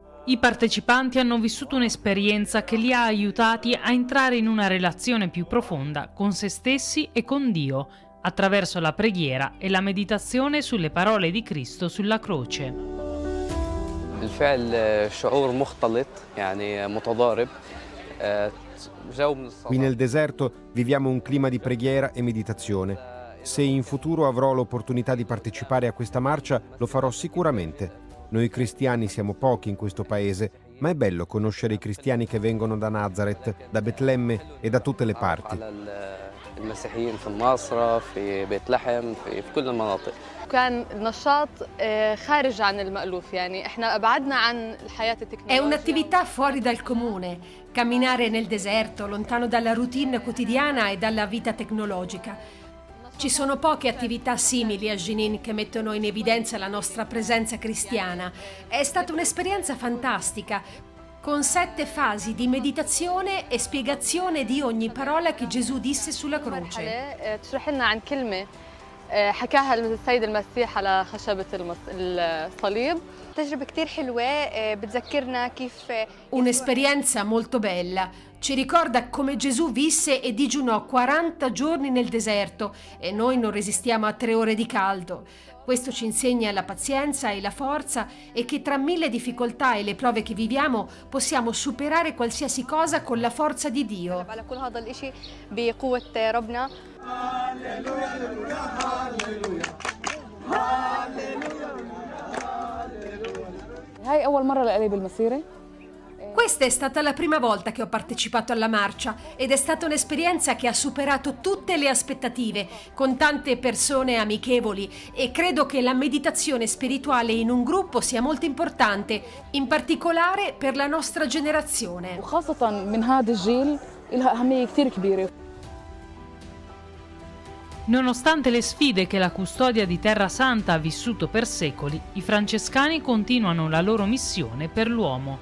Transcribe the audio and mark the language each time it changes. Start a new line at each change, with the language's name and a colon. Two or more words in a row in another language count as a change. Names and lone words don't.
Italian: I partecipanti hanno vissuto un'esperienza che li ha aiutati a entrare in una relazione più profonda con se stessi e con Dio, attraverso la preghiera e la meditazione sulle parole di Cristo sulla croce.
Arabic: بالفعل شعور مختلط يعني متضارب.
Italian: Qui nel deserto viviamo un clima di preghiera e meditazione. Se in futuro avrò l'opportunità di partecipare a questa marcia, lo farò sicuramente. Noi cristiani siamo pochi in questo paese, ma è bello conoscere i cristiani che vengono da Nazareth, da Betlemme e da tutte le parti.
Arabic: المسيحيين في الناصرة في بيت لحم في كل المناطق. كان نشاط خارج عن المألوف يعني احنا أبعدنا عن الحياة التكنولوجية.
Italian: È un'attività fuori dal comune, camminare nel deserto, lontano dalla routine quotidiana e dalla vita tecnologica. Ci sono poche attività simili a Jenin che mettono in evidenza la nostra presenza cristiana. È stata un'esperienza fantastica, con 7 fasi di meditazione e spiegazione di ogni parola che Gesù disse sulla croce.
Arabic: تشرح لنا عن كلمة حكاها السيد المسيح على خشبة الصليب. تجربة كتير حلوة بتذكرنا كيف.
Italian: Un'esperienza molto bella. Ci ricorda come Gesù visse e digiunò 40 giorni nel deserto e noi non resistiamo a 3 ore di caldo. Questo ci insegna la pazienza e la forza e che tra 1000 difficoltà e le prove che viviamo possiamo superare qualsiasi cosa con la forza di Dio.
Arabic: هاي أول مرة لإلي بالمسيرة.
Italian: Questa è stata la prima volta che ho partecipato alla marcia ed è stata un'esperienza che ha superato tutte le aspettative, con tante persone amichevoli, e credo che la meditazione spirituale in un gruppo sia molto importante, in particolare per la nostra generazione.
Arabic: وخاصة من هذا الجيل لها أهمية كتير كبيرة.
Italian: Nonostante le sfide che la custodia di Terra Santa ha vissuto per secoli, i francescani continuano la loro missione per l'uomo.